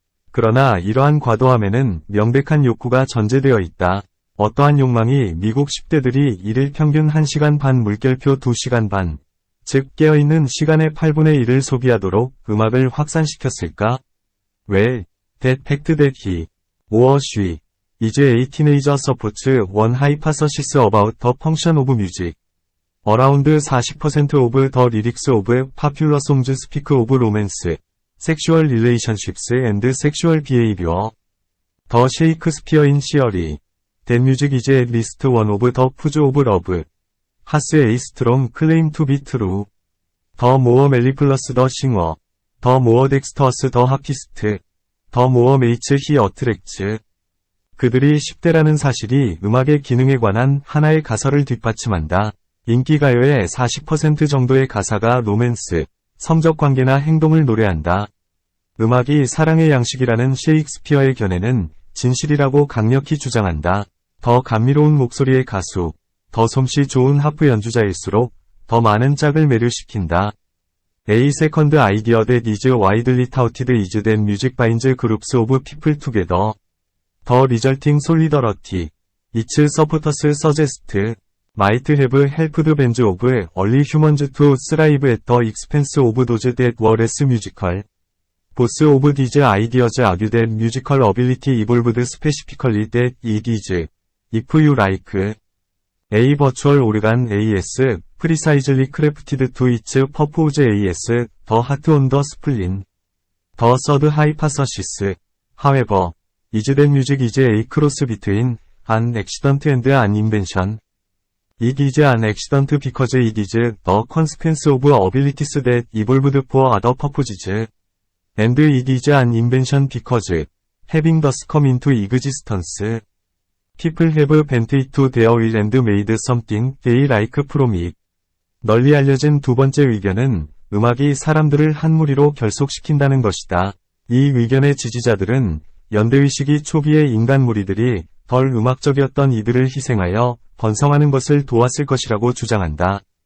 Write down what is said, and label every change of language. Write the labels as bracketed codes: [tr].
[ko] 그러나 이러한 과도함에는 명백한 욕구가 전제되어 있다. 어떠한 욕망이 미국 10대들이 일일 평균 1시간 반 물결표 2시간 반, 즉 깨어있는 시간의 8분의 1을 소비하도록 음악을 확산시켰을까? [en] Well, that fact that he, or she, is a teenager supports one hypothesis about the function of music. Around 40% of the lyrics of popular songs speak of romance, sexual relationships and sexual behavior. The Shakespearean theory, that music is at least one of the forms of love, has a strong claim to be true. The more mellifluous the singer, the more dexterous the harpist, the more mates he attracts. [ko] 그들이 10대라는 사실이 음악의 기능에 관한 하나의 가설을 뒷받침한다. 인기가요의 40% 정도의 가사가 로맨스, 성적 관계나 행동을 노래한다. 음악이 사랑의 양식이라는 셰익스피어의 견해는 진실이라고 강력히 주장한다. 더 감미로운 목소리의 가수, 더 솜씨 좋은 하프 연주자일수록 더 많은 짝을 매료시킨다. [en] A second idea that is widely touted is that music binds groups of people together. The resulting solidarity, its supporters suggest, might have helped bands of early humans to thrive at the expense of those that were less musical. Both of these ideas argue that musical ability evolved specifically that it is, if you like, a virtual organ AS, precisely crafted to its purpose AS, the heart on the spleen. The third hypothesis, however, is that music is a cross between an accident and an invention. It is an accident because it is the consequence of abilities that evolved for other purposes. And it is an invention because, having thus come into existence, people have bent it to their will and made something they like from it. [ko] 널리 알려진 두 번째 의견은 음악이 사람들을 한 무리로 결속시킨다는 것이다. 이 의견의 지지자들은 연대의식이 초기의 인간 무리들이 덜 음악적이었던 이들을 희생하여 번성하는 것을 도왔을 것이라고 주장한다.